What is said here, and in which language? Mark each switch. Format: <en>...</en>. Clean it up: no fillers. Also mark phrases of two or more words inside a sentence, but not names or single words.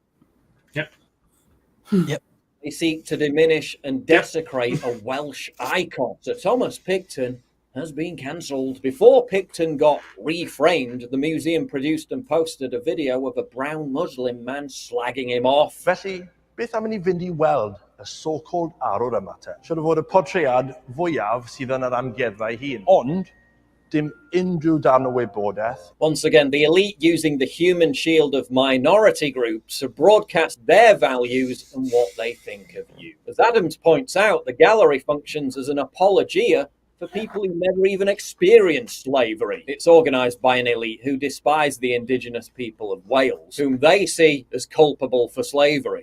<en>They seek to diminish and desecrate a Welsh icon. Sir Thomas Picton has been cancelled. Before Picton got reframed, the museum produced and posted a video of a brown Muslim man slagging him off.</en> <cy>Felly, beth am I fynd I weld y so-called arwr yma te? Siwr o fod y portread fwyaf sydd yn yr amgueddfa ei hun. Ond, dim unrhyw darn o wybodaeth.</cy> <en>Once again, the elite using the human shield of minority groups to broadcast their values and what they think of you. As Adams points out, the gallery functions as an apologia for people who never even experienced slavery. It's organised by an elite who despise the indigenous people of Wales, whom they see as culpable for slavery.</en>